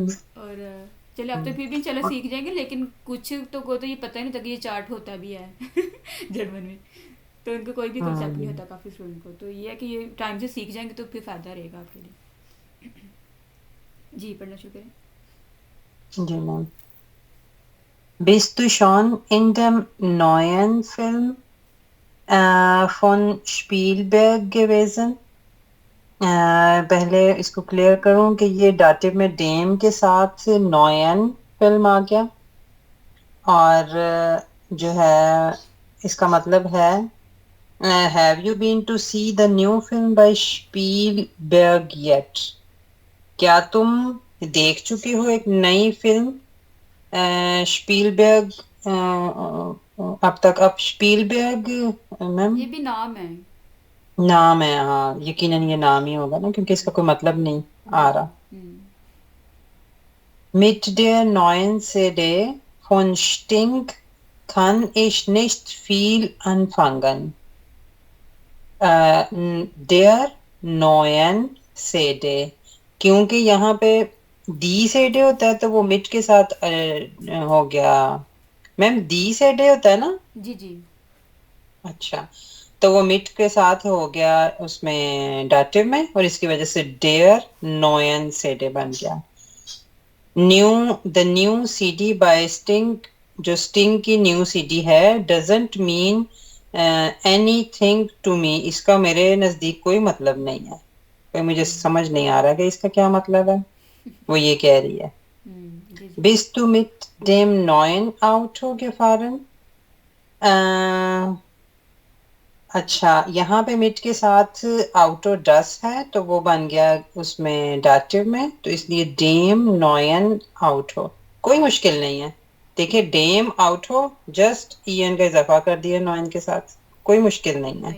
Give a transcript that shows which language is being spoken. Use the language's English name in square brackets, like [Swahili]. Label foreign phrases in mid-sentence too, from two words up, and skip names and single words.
[Urdu] اور چلو اب تو پھر بھی چلو سیکھ جائیں گے، لیکن کچھ تو کو تو یہ پتا ہی نہیں تھا کہ یہ چارٹ ہوتا بھی ہے جرمن میں، تو ان کو کوئی بھی کانسیپٹ نہیں ہوتا کافی اسٹوڈنٹ کو. تو یہ ہے کہ یہ ٹائم سے سیکھ جائیں گے تو پھر فائدہ رہے گا آپ کے لیے. جی پڑھنا شروع کریں. جی میم. [German] Bist du schon in dem neuen Film von Spielberg gewesen? [Urdu] پہلے اس کو کلیئر کروں کہ یہ ڈاٹیو میں ڈیم کے ساتھ نوین فلم آ گیا، اور جو ہے اس کا مطلب ہے [English] have you been to see the new film by Spielberg yet? [Urdu] کیا تم دیکھ چکے ہو ایک نئی فلم سپیلبرگ اب تک? اب سپیلبرگ میم یہ بھی نام ہے. نام ہے، ہاں یقیناً یہ نام ہی ہوگا نا، کیونکہ اس کا کوئی مطلب نہیں آ رہا. [German] Mit der neuen CD von Sting kann ich nicht viel anfangen. Der neuen CD, [Urdu] کیونکہ یہاں پہ دی سے ڈے ہوتا ہے تو وہ مٹ کے ساتھ ہو گیا. میم دی سے ڈے ہوتا ہے نا? جی جی اچھا، تو وہ مٹ کے ساتھ ہو گیا اس میں ڈاٹیو میں، اور اس کی وجہ سے [German] der neuen [Urdu] سے ڈے بن گیا. [English] new the new CD by Sting, [Urdu] جو سٹنگ کی نیو سی ڈی ہے, [English] doesn't mean anything to me, [Urdu] اس کا میرے نزدیک کوئی مطلب نہیں ہے. کوئی مجھے سمجھ نہیں آ رہا کہ اس کا کیا مطلب ہے، وہ یہ کہہ رہی ہے. جی جی [German] Bist du mit dem neuen Auto gefahren? [Urdu] اچھا، یہاں پہ مٹ کے ساتھ آؤٹو ڈس ہے تو وہ بن گیا اس میں ڈاٹیو میں، تو اس لیے [German] dem neuen Auto. [Urdu] کوئی مشکل نہیں ہے، دیکھیے [German] dem Auto, [Urdu] جسٹ ای این کا اضافہ کر دیا نوین کے ساتھ، کوئی مشکل نہیں ہے.